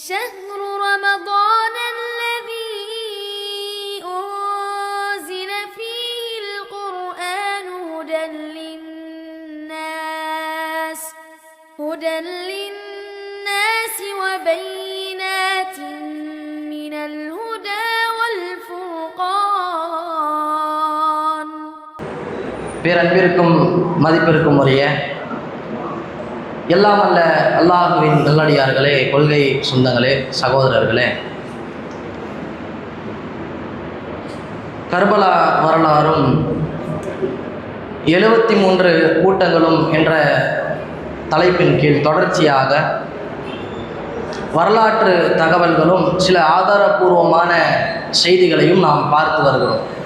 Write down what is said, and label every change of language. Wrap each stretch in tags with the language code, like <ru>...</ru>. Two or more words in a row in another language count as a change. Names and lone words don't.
<ar>شهر رمضان الذي أنزل فيه القرآن هدى للناس وبينات من الهدى والفرقان.</ar> <ta>பேரன்பிற்கும் மதிப்பிற்கும் உரிய எல்லாம் அல்ல அல்லாஹுவின் நல்லடியார்களே, கொள்கை சொந்தங்களே, சகோதரர்களே, கர்பலா வரலாறும் 73 கூட்டங்களும் என்ற தலைப்பின் கீழ் தொடர்ச்சியாக வரலாற்று தகவல்களும் சில ஆதாரபூர்வமான செய்திகளையும் நாம் பார்த்து வருகிறோம்.</ta>